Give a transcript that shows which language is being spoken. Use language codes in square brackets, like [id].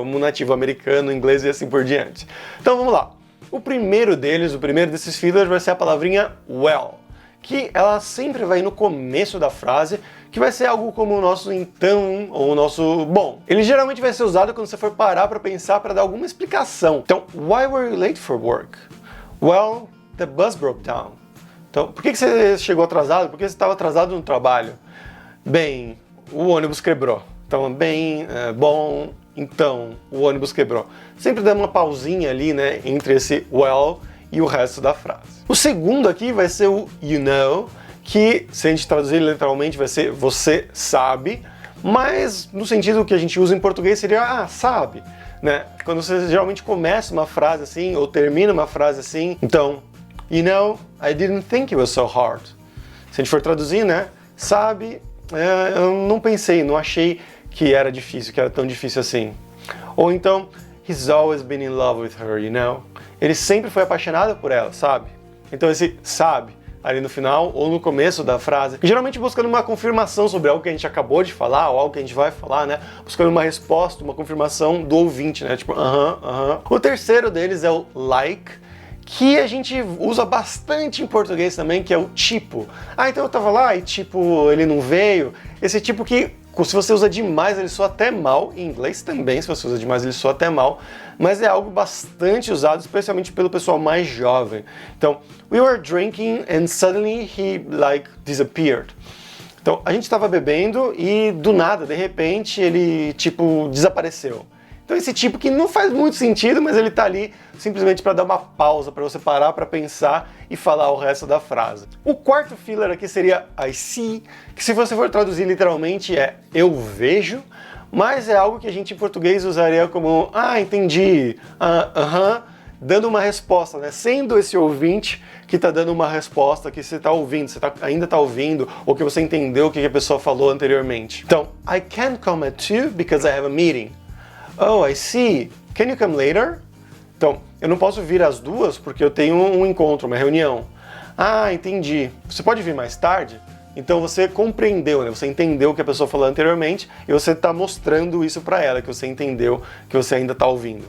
[pt] Como um nativo americano, inglês e assim por diante. Então vamos lá. O primeiro desses fillers vai ser a palavrinha well, que ela sempre vai no começo da frase, que vai ser algo como o nosso então ou o nosso bom. Ele geralmente vai ser usado quando você for parar para pensar, para dar alguma explicação. [en] Então, why were you late for work? Well, the bus broke down. [pt] Então, por que você chegou atrasado? Por que você estava atrasado no trabalho? Bem, o ônibus quebrou. Então, bom, então, o ônibus quebrou. Sempre dá uma pausinha ali, né, entre esse well e o resto da frase. O segundo aqui vai ser o you know, que se a gente traduzir literalmente vai ser você sabe, mas no sentido que a gente usa em português seria sabe, né? Quando você geralmente começa uma frase assim ou termina uma frase assim, então, [en] you know, I didn't think it was so hard. [pt] Se a gente for traduzir, né? Sabe, eu não pensei, não achei que era difícil, que era tão difícil assim. Ou então, [en] he's always been in love with her, you know? [pt] Ele sempre foi apaixonado por ela, sabe? Então esse sabe, ali no final ou no começo da frase, geralmente buscando uma confirmação sobre algo que a gente acabou de falar ou algo que a gente vai falar, né? Buscando uma resposta, uma confirmação do ouvinte, né? Tipo, O terceiro deles é o like, que a gente usa bastante em português também, que é o tipo. Então eu tava lá e tipo, ele não veio. Esse tipo que, se você usa demais, ele soa até mal. Em inglês também, se você usa demais, ele soa até mal. Mas é algo bastante usado, especialmente pelo pessoal mais jovem. [en] Então, we were drinking and suddenly he, disappeared. [pt] Então, a gente estava bebendo e do nada, de repente, ele, desapareceu. Então, esse tipo que não faz muito sentido, mas ele tá ali simplesmente para dar uma pausa, para você parar para pensar e falar o resto da frase. O quarto filler aqui seria I see, que se você for traduzir literalmente é eu vejo, mas é algo que a gente em português usaria como entendi, dando uma resposta, né? Sendo esse ouvinte que está dando uma resposta que você está ouvindo, ainda está ouvindo, ou que você entendeu o que a pessoa falou anteriormente. [en] Então, I can't come at 2 because I have a meeting. Oh, I see. Can you come later? [pt] Então, eu não posso vir às 2 porque eu tenho um encontro, uma reunião. Entendi. Você pode vir mais tarde? Então você compreendeu, né? Você entendeu o que a pessoa falou anteriormente e você está mostrando isso para ela, que você entendeu, que você ainda está ouvindo.